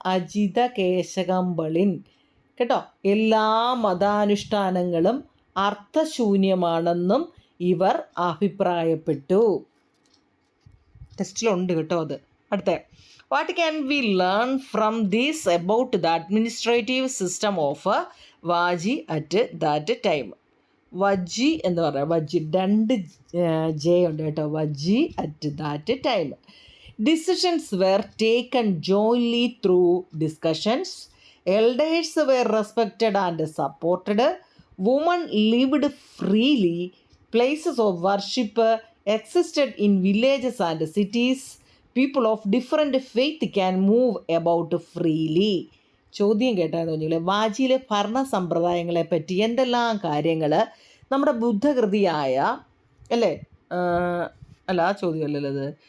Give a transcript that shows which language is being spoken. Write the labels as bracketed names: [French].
[Malayalam] അജിത കേശകമ്പളിൻ കേട്ടോ. എല്ലാ മതാനുഷ്ഠാനങ്ങളും അർത്ഥശൂന്യമാണെന്നും ഇവർ അഭിപ്രായപ്പെട്ടു. ടെസ്റ്റിലുണ്ട് കേട്ടോ അത്. അടുത്ത [English] What can we learn from this about the administrative system of Vaji at that time? [Malayalam] Vaji എന്ന് പറയാം. Vaji 2 J ഉണ്ട് കേട്ടോ. [English] Vaji at that time. Decisions were taken jointly through discussions. Elders were respected and supported. Women lived freely. Places of worship existed in villages and cities. People of different faith can move about freely. [Malayalam] ചോദ്യം കേട്ടാന്ന് തോന്നിയില്ലേ? വാജിയിലെ ഭരണ സമ്പ്രദായങ്ങളെ പറ്റി എന്തെല്ലാം കാര്യങ്ങൾ നമ്മുടെ ബുദ്ധകൃതിയായ അല്ലേ അല്ല ആ ചോദ്യമല്ലല്ലോ അത്.